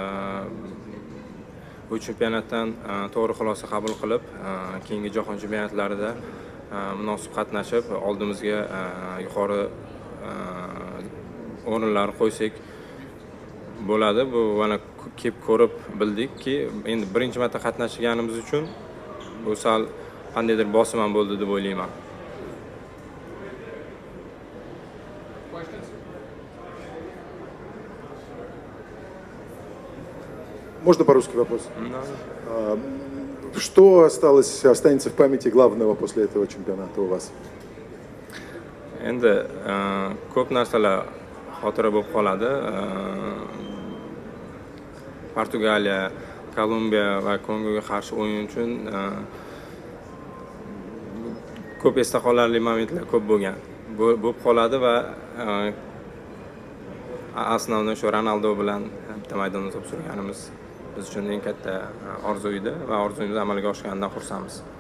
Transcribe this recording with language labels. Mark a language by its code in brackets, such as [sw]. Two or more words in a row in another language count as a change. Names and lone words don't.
[uz] Bu chempionatdan to'g'ri xulosa qabul qilib, keyingi jahon chempionatlarida munosib qatnashib, oldimizga yuqori o'rinlar qo'ysak bo'ladi. Bu mana kelib ko'rib bildikki, endi birinchi marta qatnashganimiz uchun bu sal qandaydir bosim ham bo'ldi deb o'ylayman. [ru] Можно по-русски вопрос? Что останется в памяти главного после этого чемпионата у вас? [uz] Endi ko'p narsalar xotira bo'lib qoladi. Portugaliya, Kolumbiya va Kongoga qarshi o'yin uchun ko'p esda qolarli momentlar ko'p bo'lib qoladi va asnoviy shu Ronaldo bilan bitta maydonda to'p surganimiz biz uchun eng katta orzu edi va orzuyimiz amalga oshganidan xursandmiz.